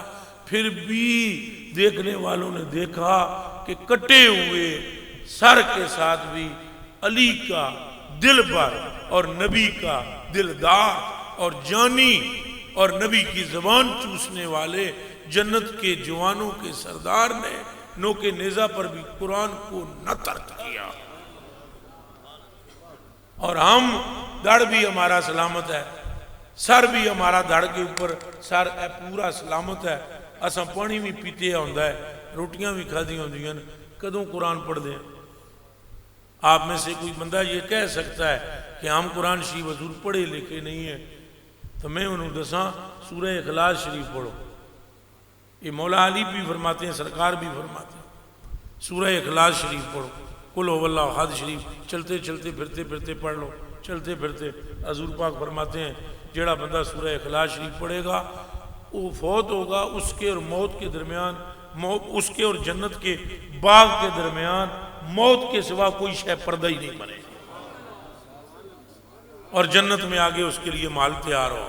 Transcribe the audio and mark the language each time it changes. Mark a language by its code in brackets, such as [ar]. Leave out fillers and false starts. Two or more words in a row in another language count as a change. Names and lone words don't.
[ur] پھر بھی دیکھنے والوں نے دیکھا کہ کٹے ہوئے سر کے ساتھ بھی علی کا دل بر اور نبی کا دلدار اور جانی اور نبی کی زبان چوسنے والے جنت کے جوانوں کے سردار نے نوکے نیزہ پر بھی قرآن کو نہ ترک کیا. اور ہم دڑ بھی ہمارا سلامت ہے، سر بھی ہمارا دھڑ کے اوپر سر پورا سلامت ہے. [pa] اساں پانی بھی پیتے ہوندا ہے، روٹیاں بھی کھادی ہوندیاں، کدوں قرآن پڑھ دیں؟ [ur] آپ میں سے کوئی بندہ یہ کہہ سکتا ہے کہ ہم قرآن شریف حضور پڑھے لکھے نہیں ہیں تو میں انہوں دساں سورہ اخلاص شریف پڑھو. یہ مولا علی بھی فرماتے ہیں، سرکار بھی فرماتے ہیں سورہ اخلاص شریف پڑھو. [ar] قل هو اللہ احد [ur] شریف چلتے چلتے پھرتے پھرتے پڑھ لو، چلتے پھرتے. حضور پاک فرماتے ہیں جیڑا بندہ سورہ اخلاص شریف پڑھے گا وہ فوت ہوگا، اس کے اور موت کے درمیان، اس کے اور جنت کے باغ کے درمیان موت کے سوا کوئی شے پردہ ہی نہیں بنے گا، اور جنت میں آگے اس کے لیے مال تیار ہو.